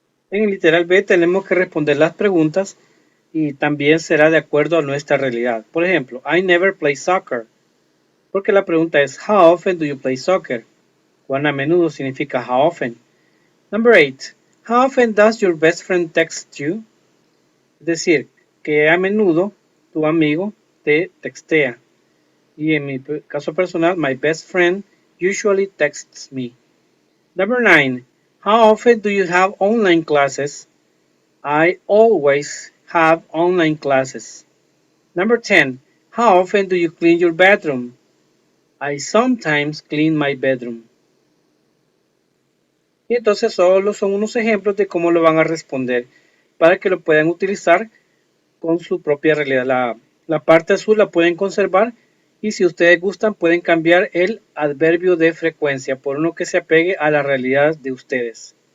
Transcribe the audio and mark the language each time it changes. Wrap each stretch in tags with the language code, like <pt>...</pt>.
<es>En el literal B tenemos que responder las preguntas y también será de acuerdo a nuestra realidad. Por ejemplo,</es> <en>I never play soccer.</en> <es>Porque la pregunta es</es> <en>How often do you play soccer?</en> <es>¿Cuán a menudo significa how often?</es> <en>Number 8. How often does your best friend text you?</en> <es>Es decir, que a menudo tu amigo te textea. Y en mi caso personal,</es> <en>my best friend usually texts me. Number 9. How often do you have online classes? I always have online classes. Number 10. How often do you clean your bedroom? I sometimes clean my bedroom.</en> <es>Y entonces solo son unos ejemplos de cómo lo van a responder para que lo puedan utilizar con su propia realidad. La parte azul la pueden conservar y si ustedes gustan pueden cambiar el adverbio de frecuencia por uno que se apegue a la realidad de ustedes.</es>